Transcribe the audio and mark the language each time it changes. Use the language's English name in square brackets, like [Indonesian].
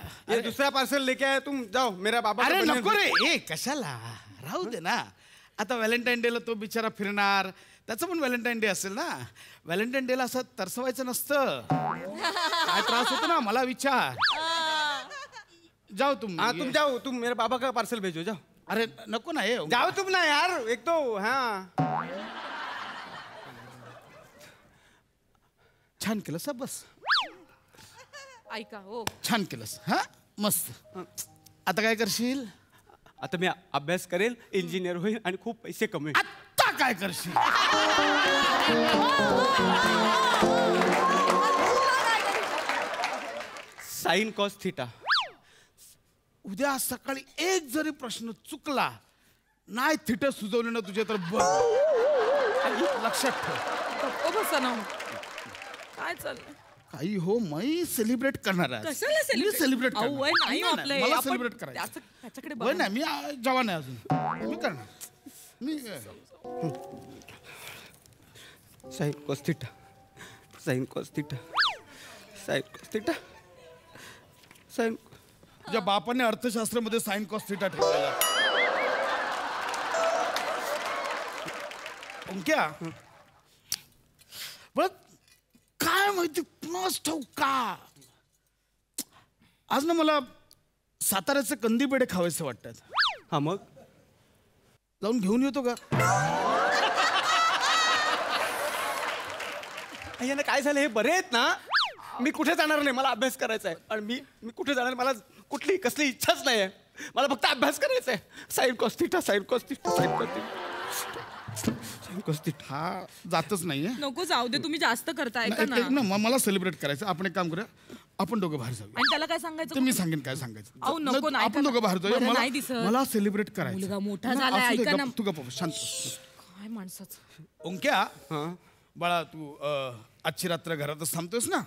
[Hindi] ये दुसरा पार्सल लेके आया तुम, जाओ मेरा बाबा. [Marathi] अरे नको रे, ए कशाला, राहू दे ना. आता व्हॅलेंटाईन डेला तो बिचारा फिरणार, त्याचं पण व्हॅलेंटाईन डे असेल ना. व्हॅलेंटाईन डेला असं तरसवायचं नसतं. काय त्रास होतो ना, मला विचार. [Hindi] जाओ तुम. हाँ तुम जाओ, तुम मेरे बाबा का पार्सल भेजो, जाओ. [Marathi] अरे नको ना हे. [Hindi] जाओ तुम ना यार, एक तो. हाँ [Marathi] छान केलंस बस. ऐका हो, छान केलंस. हा मस्त. आता काय करशील? आता मी अभ्यास करेल, इंजिनियर होईल आणि खूप पैसे कमवेल. आता काय करशील? [English] Sine cos theta. [Marathi] उद्या सकाळी एक जरी प्रश्न चुकला नाही, थिट सुचवले ना तुझे तर बघ. लक्षात ठेव. गप्प बसा ना. काय चाललंय? काही हो, मी सेलिब्रेट करणार आहे. कशाला celebrate? [English] celebrate [Marathi] अहो, वय नाही आपलं हे. मला आपण सेलिब्रेट करायचं. त्याच्याकडे वय बघा. नाही, मी जवान आहे अजून. मी करणार. मी [English] Sine cos theta, sine cos theta, sine cos theta, sine. [Marathi] तुझ्या बापाने अर्थशास्त्रामध्ये साइन कॉस थिटा ठेवलेला. ओंक्या बघ, काय माहिती कुणास ठाऊक का आज ना मला साताऱ्याचे कंदी पेढे खावेसे वाटतात. हा मग जाऊन घेऊन येतो का? यांना काय झालं, हे बरे आहेत ना? मी कुठे जाणार नाही, मला अभ्यास करायचा आहे. आणि मी कुठे जाणार, मला कुठली कसली इच्छाच नाही आहे. मला फक्त अभ्यास करायचा आहे. [English] Sine cos theta, sine cos theta, sine cos theta, sine cos theta. [Marathi] हा जातच नाहीये. नको जाऊ दे, तुम्ही जास्त करताय का ना. मला सेलिब्रेट करायचं. आपण एक काम करूया, आपण दोघं बाहेर जाऊया. आणि त्याला काय सांगायचं? ते मी सांगेन काय सांगायचं. अहो, नको, नाही आपण का? दोघं बाहेर जाऊया. बरं, मला नाही दिसत. मला सेलिब्रेट करायचं. मुलगा मोठा नाही, झालाय, असू दे, ऐका ना. तू गप्प बस, शांत बस. काय माणसाचं. ओंक्या, बाळा तू आजची रात्र घरातच थांबतोस ना?